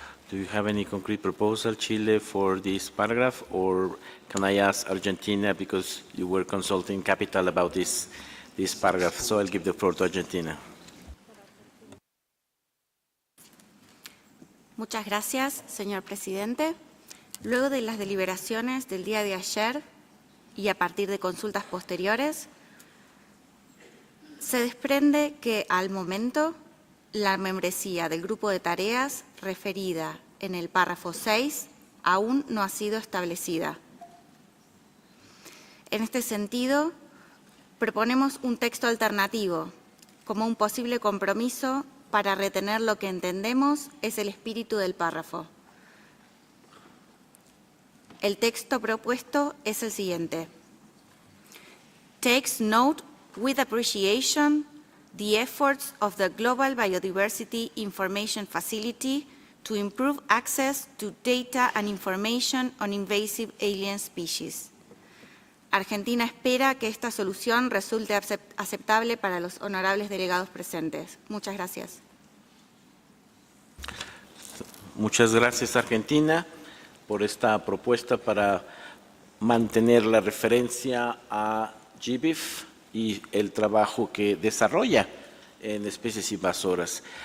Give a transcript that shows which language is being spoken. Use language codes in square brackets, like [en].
[en] Do you have any concrete proposal, Chile, for this paragraph, or can I ask Argentina, because you were consulting Capital about this paragraph, so I'll give the floor to Argentina. [es] Muchas gracias, señor presidente. Luego de las deliberaciones del día de ayer y a partir de consultas posteriores, se desprende que al momento la membresía del grupo de tareas referida en el párrafo 6 aún no ha sido establecida. En este sentido, proponemos un texto alternativo como un posible compromiso para retener lo que entendemos es el espíritu del párrafo. El texto propuesto es el siguiente. [en] Takes note with appreciation the efforts of the Global Biodiversity Information Facility to improve access to data and information on invasive alien species. [es] Argentina espera que esta solución resulte aceptable para los honorables delegados presentes. Muchas gracias. Muchas gracias, Argentina, por esta propuesta para mantener la referencia a GBIF y el trabajo que desarrolla en especies invasoras.